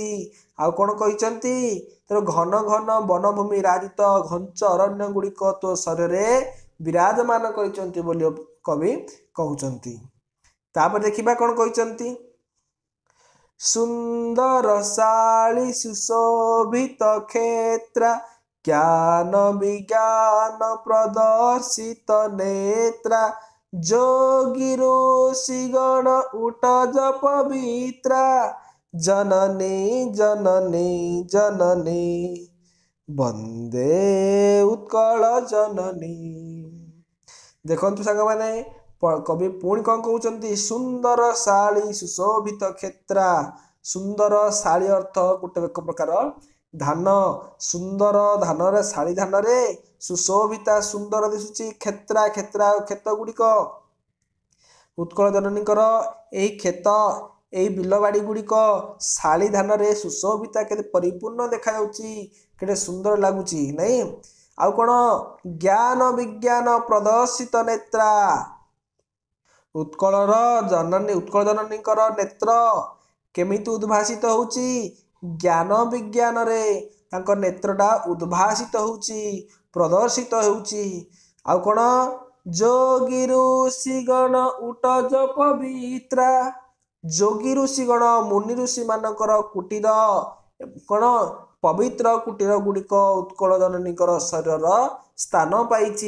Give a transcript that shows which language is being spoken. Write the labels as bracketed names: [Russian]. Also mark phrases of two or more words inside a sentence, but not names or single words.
[Odia] ଆଉ କଣ କହିଛନ୍ତି ତୋର ଘନ ଘନ ବନଭୂମି ରାଜିତ ଘଞ୍ଚ ଅରଣ୍ୟ ଗୁଡ଼ିକ ତୋ ଶରୀର ବିରାଜମାନ କରିଛନ୍ତି ବୋଲି କବି କହୁଛନ୍ତି। ତାପରେ ଦେଖିବା କଣ କହିଛନ୍ତି ସୁନ୍ଦର ଶାଳୀ ସୁଶୋଭିତ କ୍ଷେତ୍ର ଜ୍ଞାନ ବିଜ୍ଞାନ ପ୍ରଦର୍ଶିତ ନେତ୍ରା ଯୋଗୀ ଋଷିଗଣ ଉଟଜ ପବିତ୍ରା ଜନନୀ ଜନନୀ ଜନନୀ ବନ୍ଦେ ଉତ୍କଳ ଜନନୀ। ଦେଖନ୍ତୁ ସାଙ୍ଗ ମାନେ କବି ପୁଣି କଣ କହୁଛନ୍ତି ସୁନ୍ଦର ଶାଳୀ ସୁଶୋଭିତ କ୍ଷେତ୍ରା। ସୁନ୍ଦର ଶାଳୀ ଅର୍ଥ ଗୋଟେ ଏକ ପ୍ରକାର ଧାନ ସୁନ୍ଦର ଧାନ ରେ ଶାଳୀ ଧାନ ରେ ସୁଶୋଭିତା ସୁନ୍ଦର ଦିଶୁଛି କ୍ଷେତ୍ରା କ୍ଷେତ୍ରା କ୍ଷେତ୍ର ଗୁଡ଼ିକ ଉତ୍କଳ ଜନନୀଙ୍କର ଏହି କ୍ଷେତ ଏହି ବିଲବାଡ଼ି ଗୁଡ଼ିକ ଶାଳୀ ଧାନ ରେ ସୁଶୋଭିତା କେତେ ପରିପୂର୍ଣ୍ଣ ଦେଖା ଯାଉଛି କେତେ ସୁନ୍ଦର ଲାଗୁଛି ନାହିଁ। ଆଉ କଣ ଜ୍ଞାନ ବିଜ୍ଞାନ ପ୍ରଦର୍ଶିତ ନେତ୍ରା ଉତ୍କଳର ଜନନୀ ଉତ୍କଳ ଜନନୀଙ୍କର ନେତ୍ର କେମିତି ଉଦ୍ଭାସିତ ହେଉଛି ଜ୍ଞାନ ବିଜ୍ଞାନ ରେ ତାଙ୍କ ନେତ୍ରଟା ଉଦ୍ଭାସିତ ହେଉଛି ପ୍ରଦର୍ଶିତ ହେଉଛି। ଆଉ କଣ ଯୋଗୀ ଋଷିଗଣ ଉଟଜ ପବିତ୍ରା ଯୋଗୀ ଋଷିଗଣ ମୁନି ଋଷି ମାନଙ୍କର କୁଟୀର କଣ ପବିତ୍ର କୁଟୀର ଗୁଡ଼ିକ ଉତ୍କଳ ଜନନୀଙ୍କର ଶରୀର ସ୍ଥାନ ପାଇଛି।